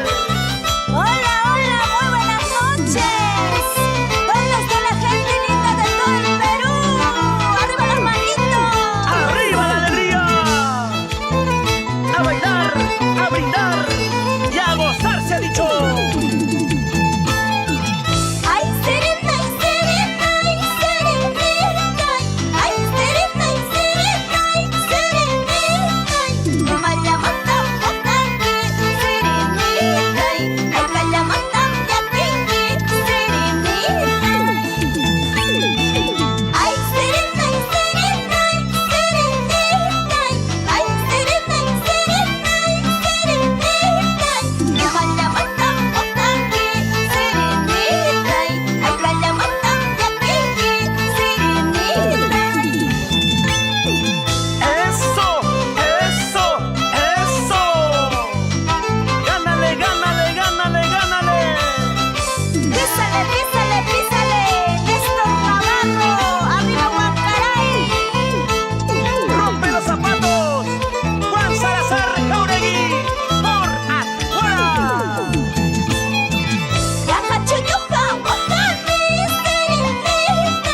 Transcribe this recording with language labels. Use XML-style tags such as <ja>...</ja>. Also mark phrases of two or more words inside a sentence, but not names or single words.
<es>Hola, hola, muy buenas noches. Buenas de la gente linda de todo el Perú. Arriba las manitos. ¡Arriba la alegría! A bailar, a brindar y a gozar se ha dicho. Ay, serena, ay, serena, ay, serenita. Ay, serena, ay, serena, ay, serenita. No me la matan botante, serenita. Ay, me la matan ya tengue, serenita. Ay, serena, ay, serena, ay, serenita. Ay, serena, ay, serena, ay, serenita. No me la matan botante, serenita. Ay, me la matan ya tengue, serenita. ¡Eso! ¡Eso! ¡Eso! ¡Gánale, gánale, gánale, gánale! Písale, písale, písale, Néstor Navarro, arriba Huancaray. ¡Rompe los zapatos! ¡Juan Salazar Jauregui! ¡Por afuera! Yaja Chuyuja, Oaxaca, serenita.</es>